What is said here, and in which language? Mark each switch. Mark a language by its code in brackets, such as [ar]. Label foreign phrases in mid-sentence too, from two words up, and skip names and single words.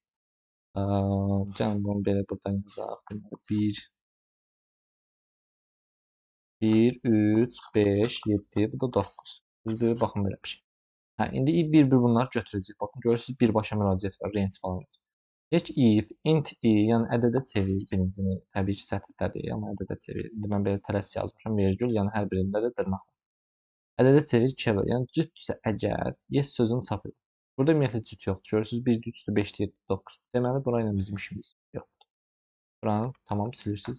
[az] Gəlin bunu belə buradan yazaq. Deməli, 1, 3, 5, 7, bu da 9. Düzdür, baxın belə bir şey. Hə, indi bir-bir bunları götürəcək. Baxın, görürsünüz, birbaşa müraciət var, range falan yox. Deyək ki, [en] if, int i, [az] yəni ədədə çevir birincini. Təbii ki, sətirdədir, amma ədədə çevir. İndi mən belə tələs yazmışam, vergül, yəni hər birində də dırnaq var. Ədədə çevir 2-yə böl. Yəni cütdürsə əgər, yes sözünü çap edir. Burada ümumiyyətlə cüt yoxdur. Görürsünüz, 1, 3, 5, 7, 9. Deməli, bura ilə bizim işimiz yoxdur. Buranı tamam silirsiniz.